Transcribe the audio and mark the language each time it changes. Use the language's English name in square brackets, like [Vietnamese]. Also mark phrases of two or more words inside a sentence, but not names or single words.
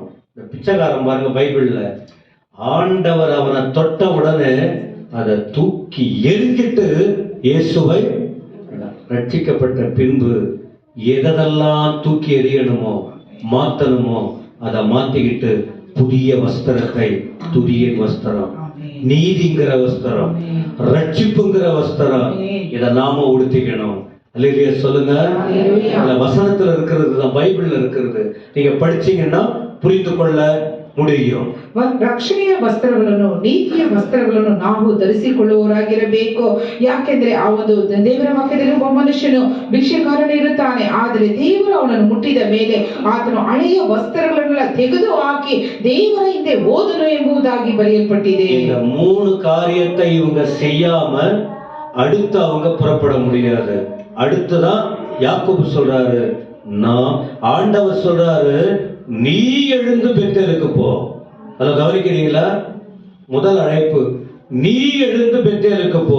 [Tamil] இந்த பிச்சைக்காரன் பாருங்க, பைபிள்ல ஆண்டவர் அவனை தொட்ட உடனே அதை தூக்கி எரிஞ்சிட்டு இயேசுவை, ரட்சிக்கப்பட்ட பின்பு எதெல்லாம் தூக்கி எறியணுமோ மாத்தணுமோ அதை மாத்திக்கிட்டு புதிய வஸ்திரத்தை, துதியின் வஸ்திரம், நீதிங்கிற வஸ்திரம், ரட்சிப்புங்கிற வஸ்திரம், இதை நாம உடுத்திக்கணும். அல்லேலூயா சொல்லுங்க. வசனத்துல இருக்கிறது தான், பைபிள்ல இருக்கிறது. நீங்க படிச்சீங்கன்னா புரிந்து கொள்ள முடியும். [Kannada] ರಕ್ಷಣೆಯ ವಸ್ತ್ರಗಳನ್ನು, ನೀತಿಯ ವಸ್ತ್ರಗಳನ್ನು ನಾವು ಧರಿಸಿಕೊಳ್ಳುವವರಾಗಿರಬೇಕು. ಯಾಕೆಂದ್ರೆ ಆ ಒಂದು ದೇವರ ವಾಕ್ಯದಲ್ಲಿ ಒಬ್ಬ ಮನುಷ್ಯನು ಭಿಕ್ಷೆಗಾರನೇ ಇರುತ್ತಾನೆ, ಆದರೆ ದೇವರು ಅವನನ್ನು ಮುಟ್ಟಿದ ಮೇಲೆ ಆತನು ಹಳೆಯ ವಸ್ತ್ರಗಳನ್ನೆಲ್ಲ ತೆಗೆದು ಹಾಕಿ ದೇವರ ಹಿಂದೆ ಹೋದನು ಎಂಬುದಾಗಿ ಬರೆಯಲ್ಪಟ್ಟಿದೆ. [Tamil] இந்த 3 காரியத்தை இவங்க செய்யாம அடுத்து அவங்க புறப்பட முடியாது. அடுத்துதான் யாக்கோபு சொல்றாரு, நான் ஆண்டவர் சொல்றாரு, நீ எழுந்து பெத்தேலுக்கு போ. அதை கவனிக்கிறீங்களா? முதல் அழைப்பு, நீ எழுந்து பெத்தேலுக்கு போ.